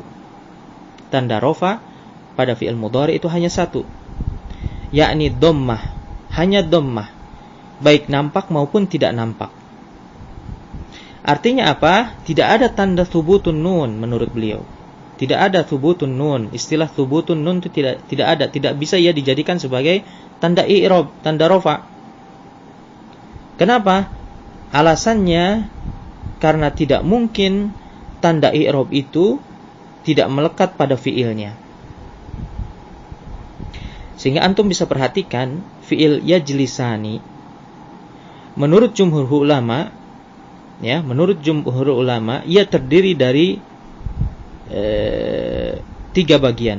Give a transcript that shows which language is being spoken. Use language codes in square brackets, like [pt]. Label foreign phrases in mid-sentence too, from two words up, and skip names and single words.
[id] Tanda rofa pada [ar] فعل مضارع [id] itu hanya satu, yakni dhammah, hanya dhammah, baik nampak maupun tidak nampak. Artinya apa? Tidak ada tanda [ar] ثبوت النون [id] menurut beliau. Tidak ada [ar] ثبوت النون. [id] Istilah [ar] ثبوت النون [id] itu tidak ada, tidak bisa ia dijadikan sebagai tanda i'rab, tanda rofa. Kenapa? Alasannya karena tidak mungkin tanda i'rab itu tidak melekat pada fi'ilnya. Sehingga antum bisa perhatikan [ar] فعل يجلسان [id] menurut [ar] جمهور العلماء, [id] ya, menurut [ar] جمهور العلماء [id] ia terdiri dari 3 bagian.